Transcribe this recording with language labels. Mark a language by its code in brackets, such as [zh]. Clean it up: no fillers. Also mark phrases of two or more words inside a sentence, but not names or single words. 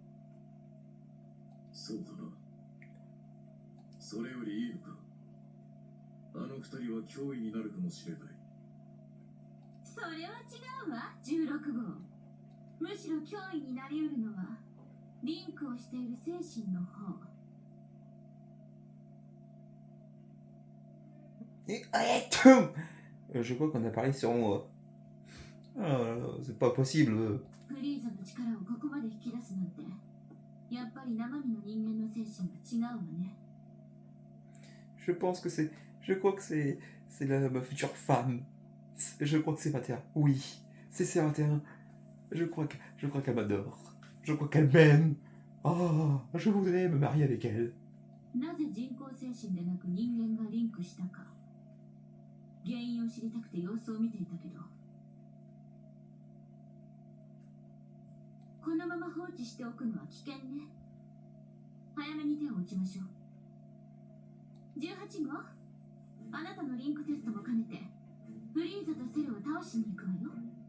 [ja] そうだな。それよりいいのか。あの二人は脅威になるかもしれない。それは違うわ、16号。むしろ脅威になりうるのはリンクをしている精神の方。 [fr] Je crois qu'on a parlé sur moi. C'est pas possible. [ja] フリーザの力をここまで引き出すなんて、やっぱり生身の人間の精神が違うわね。 [fr] Je crois que c'est ma future femme. Je crois que c'est 21. Oui, c'est C21. Je crois qu'elle m'adore. Je crois qu'elle m'aime. Oh, je voudrais me marier avec elle. [ja] なぜ人工精神でなく人間がリンクしたか、原因を知りたくて様子を見ていたけど、このまま放置しておくのは危険ね。早めに手を打ちましょう。18号、あなたのリンクテストも兼ねてフリーザとセルを倒しに行くわよ。